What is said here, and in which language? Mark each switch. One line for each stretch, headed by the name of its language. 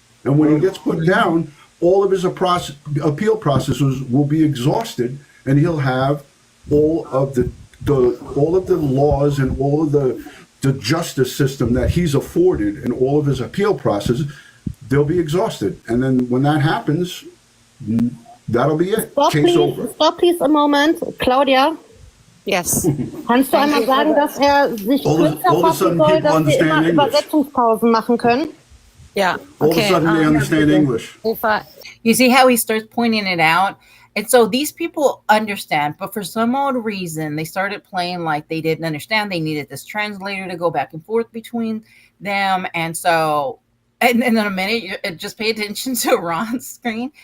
English: And when he gets put down, all of his appeal processes will be exhausted, and he'll have all of the laws and all of the justice system that he's afforded and all of his appeal process, they'll be exhausted. And then when that happens, that'll be it. Case over. Stop please a moment. Claudia? Yes.
German: Kannst du einmal sagen, dass sich kürzer fassen soll, dass wir immer Übersetzungspausen machen können?
English: Yeah. All of a sudden they understand English. You see how he starts pointing it out? And so these people understand, but for some odd reason, they started playing like they didn't understand. They needed this translator to go back and forth between them. And so, and in a minute, just pay attention to Ron's screen.